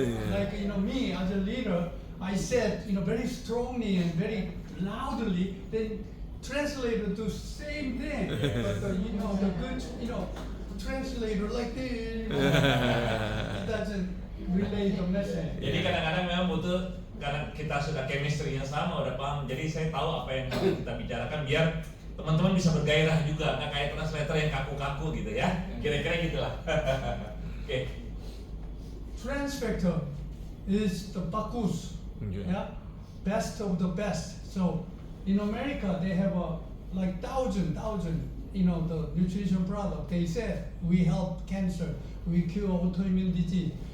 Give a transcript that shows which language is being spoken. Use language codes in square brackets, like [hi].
[en] Like, me as a leader, I said, very strongly and very loudly, then translator do same thing. But the good, translator like this, doesn't relay the message. [id] Jadi kadang-kadang memang butuh, karena kita sudah chemistry-nya sama, udah paham. Jadi saya tahu apa yang harus kita bicarakan biar teman-teman bisa bergairah juga, nggak kayak translator yang kaku-kaku gitu ya. Kira-kira gitulah. Okay. [en] Transfector is the Bacchus, best of the best. So in America they have like thousand, the nutrition product. They said we help cancer, we cure autoimmune disease.